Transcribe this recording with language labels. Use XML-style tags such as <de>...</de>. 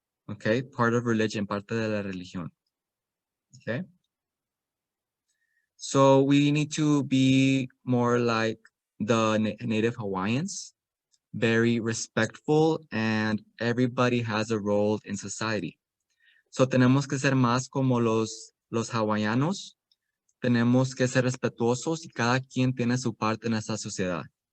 <en>Okay, part of religion,</en> <es>parte de la religión.</es> <en>Okay. So we need to be more like the native Hawaiians, very respectful, and everybody has a role in society.</en> <es>So tenemos que ser más como los hawaianos, tenemos que ser respetuosos y cada quien tiene su parte en esta sociedad.</es>